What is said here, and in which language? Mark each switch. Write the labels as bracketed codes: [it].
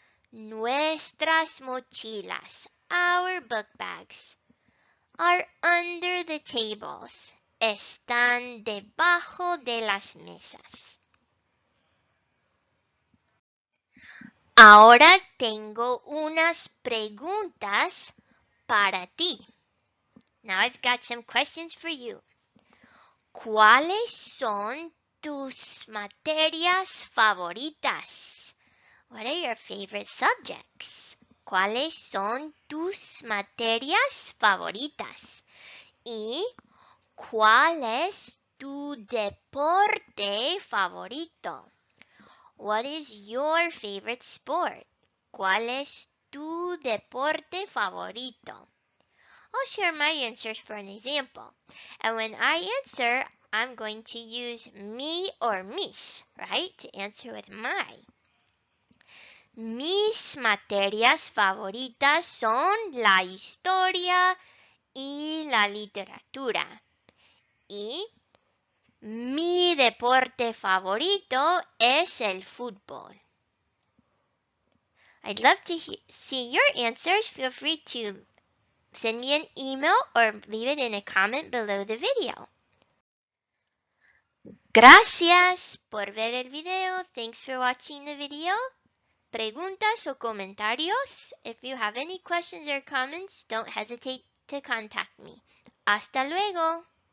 [es] Nuestras mochilas, [en] our book bags, are under the tables. [es] Están debajo de las mesas. Ahora tengo unas preguntas para ti. [en] Now I've got some questions for you. [es] ¿Cuáles son tus materias favoritas? [en] What are your favorite subjects? [es] ¿Cuáles son tus materias favoritas? ¿Y cuál es tu deporte favorito? [en] What is your favorite sport? [es] ¿Cuál es tu deporte favorito? [en] I'll share my answers for an example. And when I answer, I'm going to use me or mis, right? To answer with my. [es] Mis materias favoritas son la historia y la literatura. Y mi deporte favorito es el fútbol. [en] I'd love to see your answers. Feel free to send me an email or leave it in a comment below the video. [es] Gracias por ver el video. [en] Thanks for watching the video. [es] Preguntas o comentarios? [en] If you have any questions or comments, don't hesitate to contact me. [es] Hasta luego.